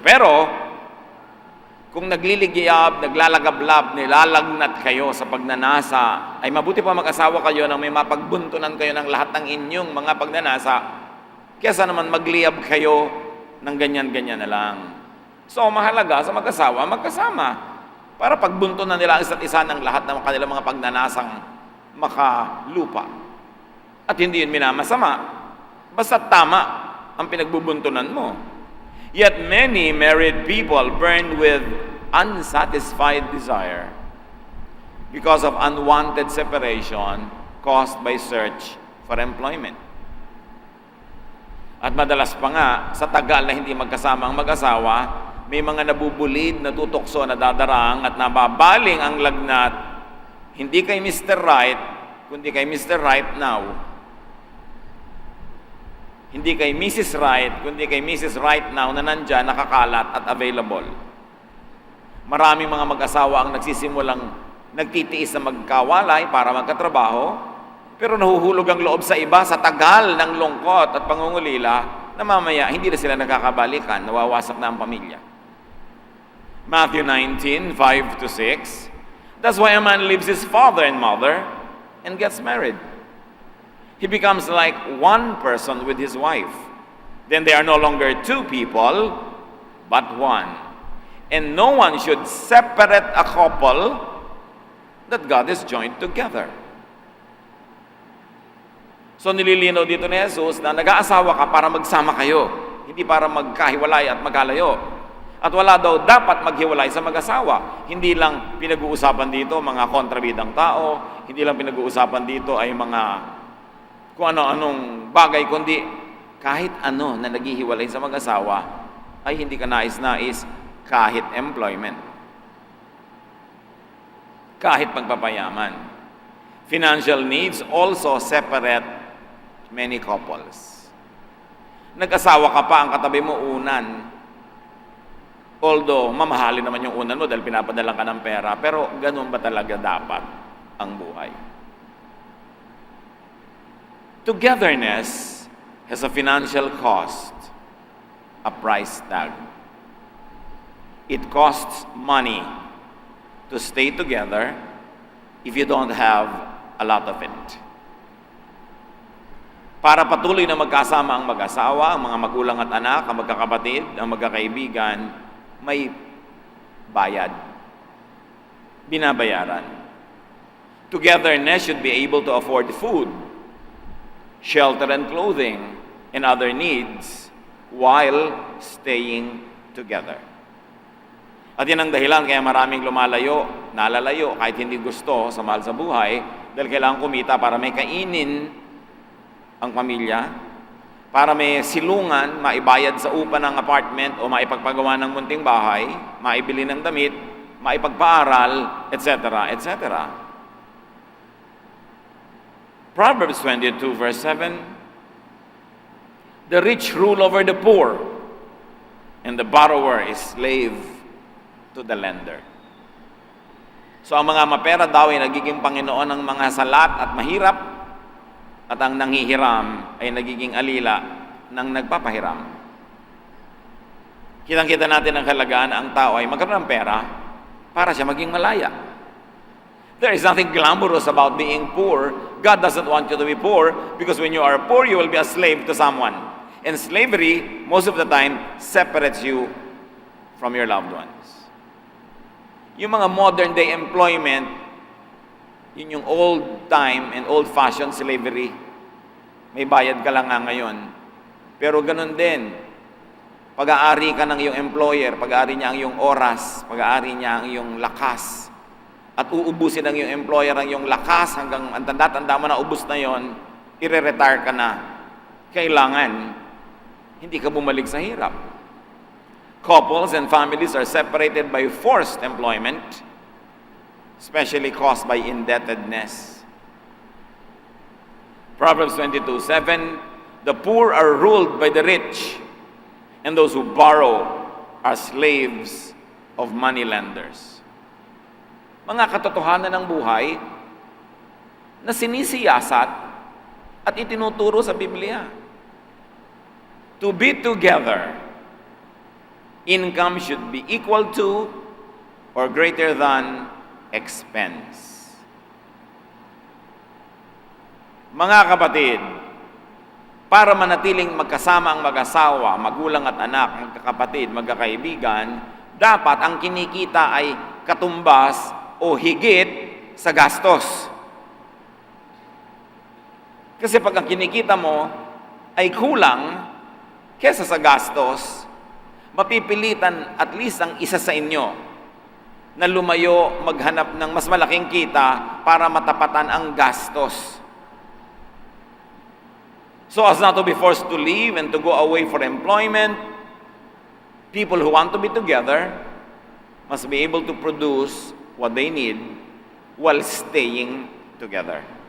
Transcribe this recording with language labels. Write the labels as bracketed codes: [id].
[tl] Pero, kung nagliligiyab, naglalagablab, nilalagnat kayo sa pagnanasa, ay mabuti pa mag-asawa kayo nang may mapagbuntunan kayo ng lahat ng inyong mga pagnanasa, kesa naman magliyab kayo ng ganyan-ganyan na lang. So, mahalaga sa mag-asawa, magkasama, para pagbuntunan nila ang isa't isa ng lahat ng kanilang mga pagnanasang makalupa. At hindi yun minamasama, basta tama ang pinagbubuntunan mo. [en] Yet many married people burn with unsatisfied desire because of unwanted separation caused by search for employment. [tl] At madalas pa nga, sa tagal na hindi magkasama ang mag-asawa, may mga nabubulid, natutokso, nadadarang at nababaling ang lagnat, hindi kay Mr. Right, kundi kay Mr. Right now. Hindi kay Mrs. Right, kundi kay Mrs. Right now na nandyan, nakakalat at available. Maraming mga mag-asawa ang nagsisimulang nagtitiis na magkawalay para magkatrabaho, pero nahuhulog ang loob sa iba sa tagal ng lungkot at pangungulila na mamaya hindi na sila nakakabalikan, nawawasak na ang pamilya. [en] Matthew 19:5-6, that's why a man leaves his father and mother and gets married. He becomes like one person with his wife. Then they are no longer two people, but one. And no one should separate a couple that God has joined together. [tl] So nililinaw dito ni Jesus na nag-aasawa ka para magsama kayo, hindi para magkahiwalay at magkalayo. At wala daw dapat maghiwalay sa mag-asawa. Hindi lang pinag-uusapan dito mga kontrabidang tao, hindi lang pinag-uusapan dito ay mga kung ano-anong bagay, kundi kahit ano na naghihiwalay sa mag-asawa ay hindi ka nais-nais, kahit employment, kahit pagpapayaman. [en] Financial needs also separate many couples. [tl] Nag-asawa ka pa, ang katabi mo unan. Although, mamahalin naman yung unan mo dahil pinapadalang ka ng pera, pero ganun ba talaga dapat ang buhay? [en] Togetherness has a financial cost, a price tag. It costs money to stay together if you don't have a lot of it. [tl] Para patuloy na magkasama ang mag-asawa, ang mga magulang at anak, ang magkakapatid, ang magkakaibigan, may bayad. Binabayaran. [en] Togetherness should be able to afford food, shelter and clothing, and other needs while staying together. [tl] At yan ang dahilan kaya maraming nalalayo kahit hindi gusto sa mahal sa buhay dahil kailangan kumita para may kainin ang pamilya, para may silungan, maibayad sa upa ng apartment o maipagpagawa ng munting bahay, maibili ng damit, maipagpaaral, etc., etc. [en] Proverbs 22 verse 7, the rich rule over the poor, and the borrower is slave to the lender. [tl] So ang mga mapera daw ay nagiging Panginoon ng mga salat at mahirap, at ang nanghihiram ay nagiging alila ng nagpapahiram. Kitang-kita natin ang halagaan na ang tao ay magkaroon ng pera para siya maging malaya. [en] There is nothing glamorous about being poor. God doesn't want you to be poor, because when you are poor, you will be a slave to someone. And slavery, most of the time, separates you from your loved ones. [tl] Yung mga [en] modern day employment, [tl] yun yung [en] old time and old fashioned slavery. [tl] May bayad ka lang nga ngayon. Pero ganun din, pag-aari ka ng iyong employer, pag-aari niya ang iyong oras, pag-aari niya ang iyong lakas, at uubusin ng iyong employer ang iyong lakas hanggang ang tanda-tanda mo na ubus na yon, i-retire ka na. Kailangan, hindi ka bumalik sa hirap. [en] Couples and families are separated by forced employment, especially caused by indebtedness. Proverbs 22:7, the poor are ruled by the rich, and those who borrow are slaves of moneylenders. [tl] Mga katotohanan ng buhay na sinisiyasat at itinuturo sa Biblia. [en] To be together, income should be equal to or greater than expense. [tl] Mga kapatid, para manatiling magkasama ang mag-asawa, magulang at anak, magkakapatid, magkakaibigan, dapat ang kinikita ay katumbas o higit sa gastos. Kasi pag ang kinikita mo ay kulang kesa sa gastos, mapipilitan [en] at least [tl] ang isa sa inyo na lumayo maghanap ng mas malaking kita para matapatan ang gastos. [en] So as not to be forced to leave and to go away for employment, people who want to be together must be able to produce what they need while staying together.